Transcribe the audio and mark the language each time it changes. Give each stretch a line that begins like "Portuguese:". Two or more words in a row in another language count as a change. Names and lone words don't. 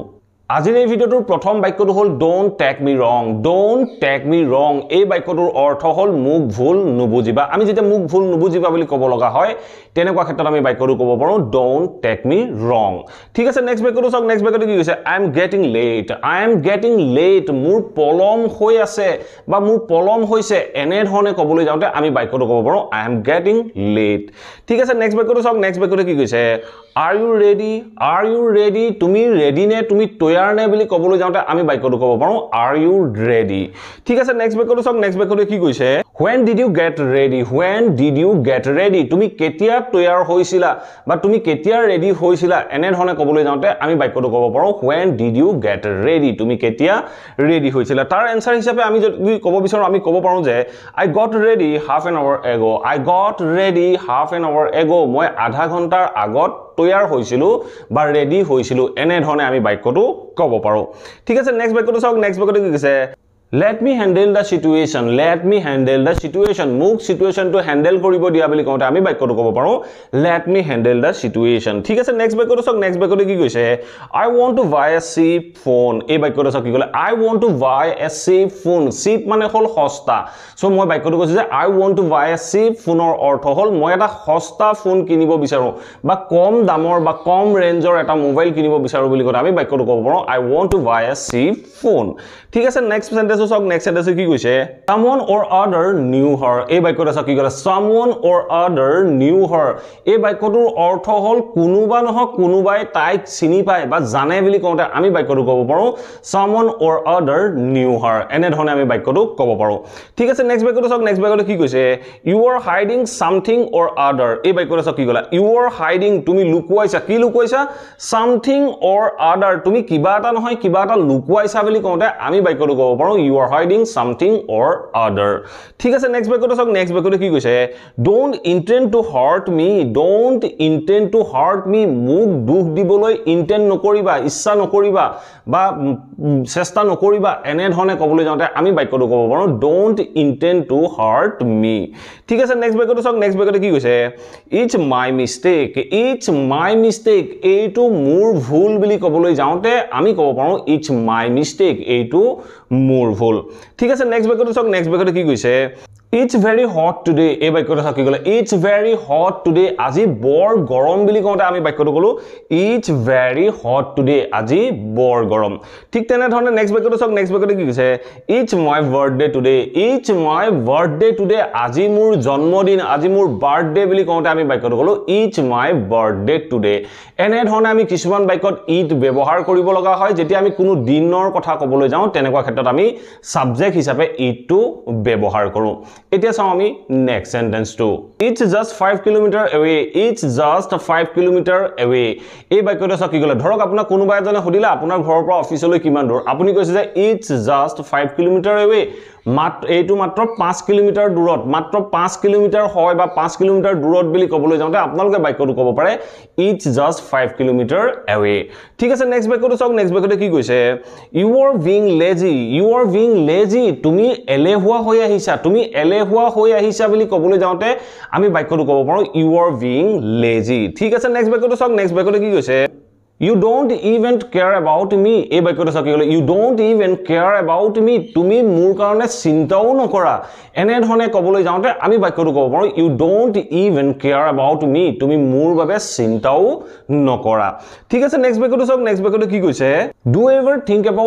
Assamese: আজিৰ এই ভিডিঅ'টোৰ প্ৰথম বাক্যটো হ'ল
English: Don't take me wrong
Assamese: এই বাক্যটোৰ অৰ্থ হ'ল মুখ ভুল নুবুজিবা আমি যেতিয়া মুখ ভুল নুবুজিবা বুলি ক'ব লগা হয় তেনেকুৱা ক্ষেত্ৰত আমি বাক্যটো ক'ব পাৰোঁ
English: Don't take me wrong
Assamese: ঠিক আছে নেক্সট বাক্যটো চাওক নেক্সট বাক্যটো কি কৈছে
English: I am getting late
Assamese: মোৰ পলম হৈ আছে বা মোৰ পলম হৈছে এনে ধৰণে ক'বলৈ যাওঁতে আমি বাক্যটো ক'ব পাৰোঁ
English: I am getting late
Assamese: ঠিক আছে নেক্সট বাক্যটো চাওক নেক্সট বাক্যটো কি কৈছে
English: Are you ready?
Assamese: তুমি ready নে তুমি তৈয়াৰ নে বুলি ক'বলৈ যাওঁতে আমি বাক্যটো ক'ব পাৰোঁ
English: Are you ready?
Assamese: ঠিক আছে নেক্সট বাক্যটো চাওক নেক্সট বাক্যটো কি কৈছে
English: When did you get ready?
Assamese: তুমি কেতিয়া তৈয়াৰ হৈছিলা বা তুমি কেতিয়া ৰেডি হৈছিলা এনে ধৰণে ক'বলৈ যাওঁতে আমি বাক্যটো ক'ব পাৰোঁ
English: When did you get ready?
Assamese: তুমি কেতিয়া ৰেডি হৈছিলা তাৰ এনসাৰ হিচাপে আমি যদি ক'ব বিচাৰো আমি ক'ব পাৰোঁ যে
English: I got ready half an hour ago
Assamese: মই আধা ঘণ্টাৰ আগত তৈয়াৰ হৈছিলো বা ৰেডি হৈছিলো এনে ধৰণে আমি বাক্যটো ক'ব পাৰোঁ ঠিক আছে নেক্সট বাক্যটো চাওক নেক্সট বাক্যটো কি কৈছে
English: Let me handle the situation
Assamese: মোক সিচুৱেশনটো হ্যান্ডেল কৰিব দিয়া বুলি কওঁতে আমি বাক্যটো ক'ব পাৰোঁ
English: Let me handle the situation
Assamese: ঠিক আছে নেক্সট বাক্যটো চাওক নেক্সট বাক্যটো কি কৈছে
English: I want to buy a cheap phone
Assamese: এই বাক্যটো চাওক কি ক'লে
English: I want to buy a cheap phone
Assamese: cheap মানে হ'ল সস্তা সো মই বাক্যটো কৈছো যে
English: I want to buy a cheap phone
Assamese: ৰ অৰ্থ হ'ল মই এটা সস্তা ফোন কিনিব বিচাৰো বা কম দামৰ বা কম ৰেঞ্জৰ এটা মোবাইল কিনিব বিচাৰো বুলি কওঁতে আমি বাক্যটো ক'ব পাৰোঁ
English: I want to buy a cheap phone
Assamese: ঠিক আছে
English: next sentence
Assamese: চাওক
English: next sentence
Assamese: কি কৈছে
English: someone or other knew her
Assamese: এই বাক্যটো চাওক কি ক'লে
English: someone or other knew her
Assamese: এই বাক্যটোৰ অৰ্থ হ'ল কোনোবা নহক কোনোবাই তাইক চিনি পায় বা জানে বুলি কওঁতে আমি বাক্যটো ক'ব পাৰোঁ
English: someone or other knew her
Assamese: এনে ধৰণে আমি বাক্যটো ক'ব পাৰোঁ ঠিক আছে নেক্সট বাক্যটো চাওক নেক্সট বাক্যটো কি কৈছে
English: you are hiding something or other
Assamese: এই বাক্যটো চাওক কি ক'লে
English: you are hiding
Assamese: তুমি লুকুৱাইছা কি লুকুৱাইছা
English: something or other
Assamese: তুমি কিবা এটা নহয় কিবা এটা লুকুৱাইছা বুলি কওঁতে আমি বাক্যটো ক'ব পাৰোঁ
English: you are hiding something or other
Assamese: ঠিক আছে নেক্সট বাক্যটো চাওক নেক্সট বাক্যটো কি কৈছে
English: don't intend to hurt me
Assamese: মোক দুখ দিবলৈ ইন্টেন্ড নকৰিবা ইচ্ছা নকৰিবা বা চেষ্টা নকৰিবা এনে ধৰণে ক'বলৈ যাওঁতে আমি বাক্যটো ক'ব পাৰোঁ
English: don't intend to hurt me
Assamese: ঠিক আছে নেক্সট বাক্যটো চাওক নেক্সট বাক্যটো কি কৈছে
English: it's my mistake
Assamese: এইটো মোৰ ভুল বুলি ক'বলৈ যাওঁতে আমি ক'ব পাৰোঁ
English: it's my mistake
Assamese: এইটো মোৰ ভুল ঠিক আছে নেক্সট বাক্যটো চাওক নেক্সট বাক্যটো কি কৈছে
English: It's very hot today
Assamese: এই বাক্যটো থাকি গ'লে
English: It's very hot today
Assamese: আজি বৰ গৰম বুলি কওঁতে আমি বাক্যটো ক'লো
English: It's very hot today
Assamese: আজি বৰ গৰম ঠিক তেনে ধৰণে নেক্সট বাক্যটো চাওক নেক্সট বাক্যটো কি কৈছে
English: It's my birthday today
Assamese: আজি মোৰ জন্মদিন আজি মোৰ বাৰ্থডে বুলি কওঁতে আমি বাক্যটো ক'লো
English: It's my birthday today
Assamese: এনে ধৰণে আমি কিছুমান বাক্যত ইট ব্যৱহাৰ কৰিব লগা হয় যেতিয়া আমি কোনো দিনৰ কথা ক'বলৈ যাওঁ তেনেকুৱা ক্ষেত্ৰত আমি সাবজেক্ট হিচাপে ইটটো ব্যৱহাৰ কৰোঁ এতিয়া চাও আমি নেক্সট সেন্টেন্সটো
English: It's just 5 kilometer
Assamese: away এই বাক্যটো চাওক কি ক'লে ধৰক আপোনাৰ কোনোবা এজনে সুধিলে আপোনাৰ ঘৰৰ পৰা অফিচলৈ কিমান দূৰ আপুনি কৈছে যে
English: It's just 5 kilometer away
Assamese: এইটো মাত্ৰ 5 কিলোমিটাৰ দূৰত মাত্ৰ 5 কিলোমিটাৰ হয় বা 5 কিলোমিটাৰ দূৰত বুলি ক'বলৈ যাওঁতে আপোনালোকে বাক্যটো ক'ব পাৰে
English: It's just 5 kilometer away
Assamese: ঠিক আছে নেক্সট বাক্যটো চাওক নেক্সট বাক্যটো কি কৈছে You
English: are being lazy
Assamese: তুমি এলেহুৱা হৈ আহিছা বুলি ক'বলৈ যাওঁতে আমি বাক্যটো ক'ব পাৰোঁ
English: You are being lazy
Assamese: ঠিক আছে নেক্সট বাক্যটো চাওক নেক্সট বাক্যটো কি কৈছে
English: You don't even care about me
Assamese: এই বাক্যটো চাকি গ'লে
English: You don't even care about me
Assamese: তুমি মোৰ কাৰণে চিন্তাও নকৰা এনে ধৰণে ক'বলৈ যাওঁতে আমি বাক্যটো ক'ব পাৰোঁ
English: You don't even care about me
Assamese: তুমি মোৰ বাবে চিন্তাও নকৰা ঠিক আছে নেক্সট বাক্যটো চাওক নেক্সট বাক্যটো কি কৈছে
English: Do ever think